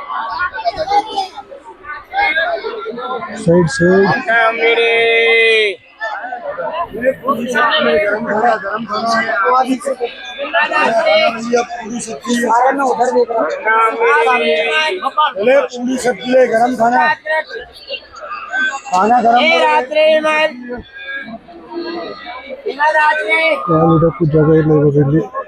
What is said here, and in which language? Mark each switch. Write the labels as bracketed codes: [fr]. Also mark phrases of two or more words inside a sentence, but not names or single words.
[kn] ಸೈಡ್ [hi] पूरी सब्जी गरम खाना गरम [kn] ಇಡಕ್ಕೂ ಜಾಗ ಇಲ್ಲ ಇವಾಗ ಇಲ್ಲಿ.